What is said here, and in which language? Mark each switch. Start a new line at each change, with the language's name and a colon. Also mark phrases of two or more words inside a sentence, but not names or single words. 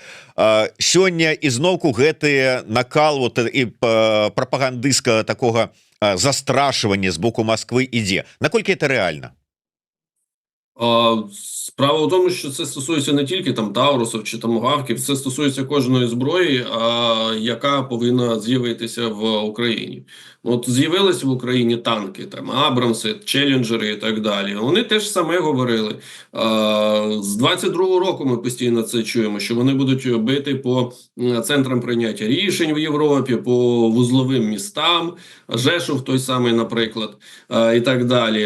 Belarusian: Сёння ізноўку гэты накал вот, і прапагандысцкага такога застрашвання з боку Москвы ідзе. Наколькі это рэальна?
Ukrainian: Справа в тому, що це стосується не тільки там Таурусів чи Томагавків, це стосується кожної зброї, яка повинна з'явитися в Україні. От з'явилися в Україні танки, там Абрамси, Челленджери і так далі. Вони теж саме говорили. З 22-го року ми постійно це чуємо, що вони будуть бити по центрам прийняття рішень в Європі, по вузловим містам, Жешув той самий, наприклад, і так далі.